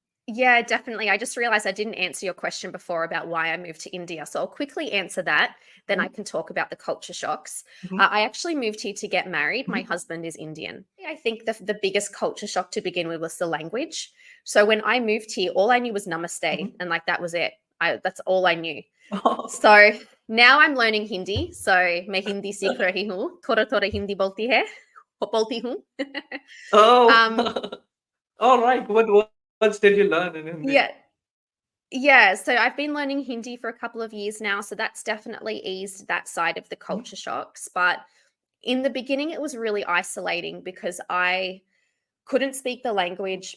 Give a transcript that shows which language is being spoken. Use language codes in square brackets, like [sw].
[en] Yeah, definitely. I just realized I didn't answer your question before about why I moved to India. So I'll quickly answer that. Then I can talk about the culture shocks. I actually moved here to get married. My husband is Indian. I think the biggest culture shock to begin with was the language. So when I moved here, all I knew was namaste. And like that was it. That's all I knew. So now I'm learning Hindi. [hi] So मैं हिंदी सीख रही हूँ. थोड़ा-थोड़ा हिंदी बोलती हूँ. [en] Oh, all right. What words did you learn in Hindi? Yeah. Yeah, so I've been learning Hindi for a couple of years now, so that's definitely eased that side of the culture shocks. But in the beginning, it was really isolating because I couldn't speak the language.